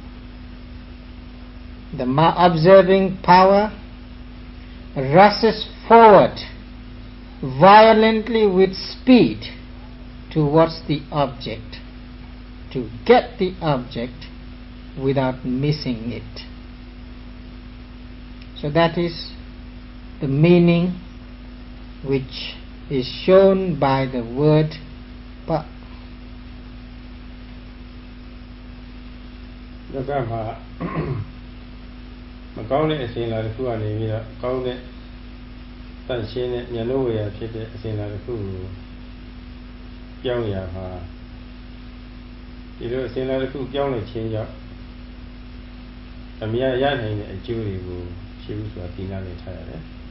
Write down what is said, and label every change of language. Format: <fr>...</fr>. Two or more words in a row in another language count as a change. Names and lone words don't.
<en>The observing power rushes forward violently with speed towards the object, to get the object without missing it. So that is the meaning which is shown by the word pa.</en> <my>လောကမှာမကောင်းတဲ့အစဉ်အလာတစ်ခုကနေပြီးတော့ကောင်းတဲ့တန်ရှင်းတဲ့ဉာဏ်ဝေယဖြစ်တဲ့အစဉ်အလာတစ်ခုကိုပြောင်းရမှာဒီလိုအစဉ်အလာတစ်ခုပြောင်းလဲခြင်းကြောင့်အမြတ်ရနိုင်တဲ့အကျိုးတွေကိုရှိဘူးဆိုတာသိနာလေထားရတယ်</my>